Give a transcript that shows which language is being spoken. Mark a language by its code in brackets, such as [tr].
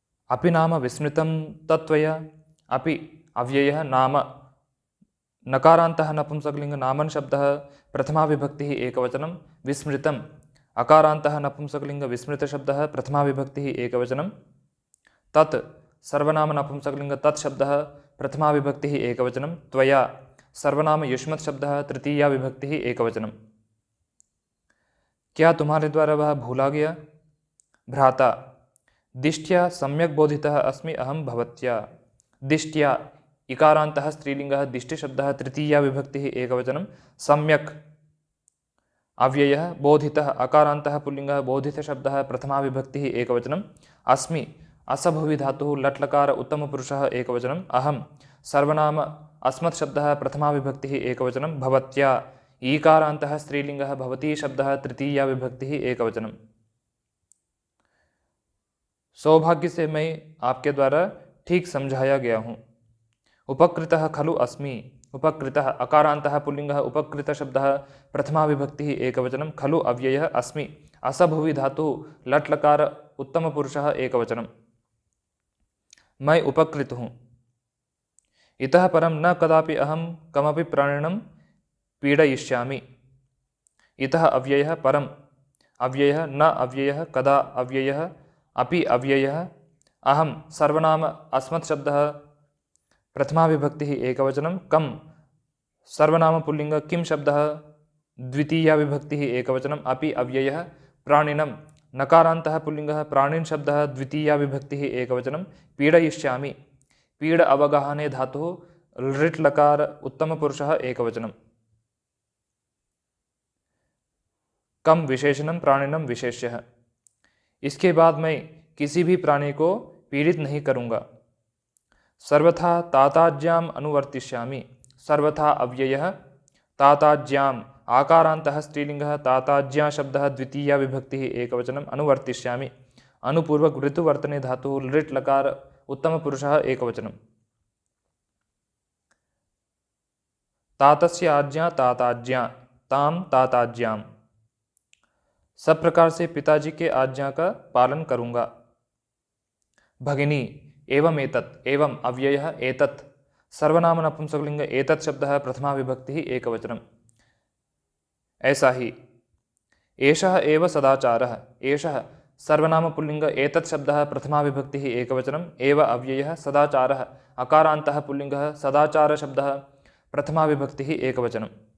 [sa] अपि नाम विस्मृतं तत्त्वया, अपि अव्ययः नाम नकारान्तः नपुंसकलिंग नामन शब्दः प्रथमा विभक्तिः एकवचनं विस्मृतम् अकारान्तः नपुंसकलिंग विस्मृत शब्दः प्रथमा विभक्तिः एकवचनं तत् सर्वनाम नपुंसकलिंग तत् शब्दः प्रथमा विभक्तिः एकवचनं त्वया सर्वनाम युष्मत् शब्दः तृतीया विभक्तिः एकवचनं। [hi] क्या तुम्हारे द्वारा वह भूला गया? [sa] भ्राता दिष्ट्या सम्यक् बोधितः अस्मि अहं भवत्या। दिष्ट्या इकारान्तः स्त्रीलिंगः दिष्टि शब्दः तृतीया विभक्तिः एकवचनं सम्यक् अव्ययः बोधितः अकारान्तः पुल्लिंगः बोधित शब्दः प्रथमा विभक्तिः एकवचनं अस्मि असभुवि धातुः लट् लकार उत्तमपुरुषः एकवचनं अहं सर्वनाम अस्मत् शब्दः प्रथमा विभक्तिः एकवचनं भवत्या ईकारान्तः स्त्रीलिंगः भवती शब्दः तृतीया विभक्तिः एकवचनं। [hi] सौभाग्य से मैं आपके द्वारा ठीक समझाया गया हूँ। [sa] उपकृतः खलु अस्मि उपकृतः अकारान्तः पुल्लिंगः उपकृत शब्दः प्रथमा विभक्तिः एकवचनं खलु अव्ययः अस्मि असभुवि धातुः लट् लकार उत्तमपुरुषः एकवचनं। [hi] मैं उपकृत हूँ। [sa] इतः परं न कदापि अहं कमपि प्राणिनं पीडयिष्यामि। इतः अव्ययः परम् अव्ययः न अव्ययः कदा अव्ययः अपि अव्ययः अहं सर्वनाम अस्मत् शब्दः प्रथमा विभक्तिः एकवचनं कम सर्वनाम पुल्लिंग किम शब्दः द्वितीया विभक्तिः एकवचनम् अपि अव्ययः प्राणिनं नकारान्तः पुल्लिंगः प्राणिन् शब्दः द्वितीया विभक्तिः एकवचनं पीडयिष्यामि पीड अवगाहने धातुः लृट् लकार उत्तमपुरुषः एकवचनं। कम विशेषणम प्राणिनम विशेष्यः। [hi] इसके बाद मैं किसी भी प्राणी को पीड़ित नहीं करूँगा। [sa] सर्वथा ताताज्याम अनुवर्तिष्यामि सर्वथा अव्ययः ताताज्याम आकारान्तः स्त्रीलिंगः ताताज्या शब्दः द्वितीया विभक्तिः एकवचनम् अनुवर्तिष्यामि अनुपूर्वक ऋतुवर्तने धातुः लृट् लकार उत्तमपुरुषः एकवचनं। तातस्य आज्ञा ताताज्या ताम ताताज्याम। [hi] सब प्रकार से पिताजी के आज्ञा का पालन करूँगा। [sa] भगिनी एवं एतत् एवं अव्ययः एतत् सर्वनाम नपुंसकलिंग एतत् शब्दः प्रथमा विभक्तिः एकवचनम्। [hi] ऐसा ही [sa] एषः एव सदाचारः एषः सर्वनाम पुल्लिंग एतत् शब्दः प्रथमा विभक्तिः एकवचनम् एव अव्ययः सदाचारः अकारान्तः पुल्लिंगः सदाचार शब्दः प्रथमा विभक्तिः एकवचनम्।